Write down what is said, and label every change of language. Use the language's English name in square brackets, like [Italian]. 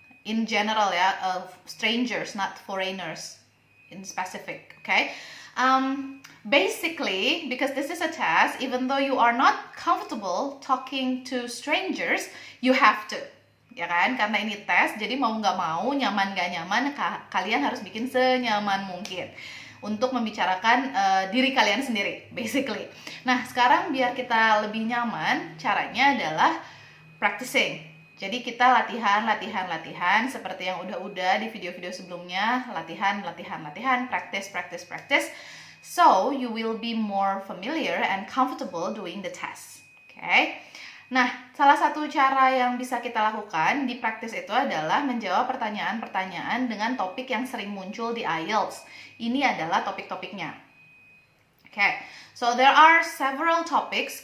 [English] In general ya, strangers, not foreigners in specific, okay? Basically, because this is a test, even though you are not comfortable talking to strangers, you have to. [Indonesian] Ya kan? Karena ini tes, jadi mau nggak mau, nyaman nggak nyaman, kalian harus bikin senyaman mungkin untuk membicarakan diri kalian sendiri, basically. Nah, sekarang biar kita lebih nyaman, caranya adalah practicing. Jadi kita latihan seperti yang udah di video-video sebelumnya, latihan, practice. [English] So, you will be more familiar and comfortable doing the test. Okay? [Indonesian] Nah, salah satu cara yang bisa kita lakukan di practice itu adalah menjawab pertanyaan-pertanyaan dengan topik yang sering muncul di IELTS. Ini adalah topik-topiknya. [English] Okay, so there are several topics.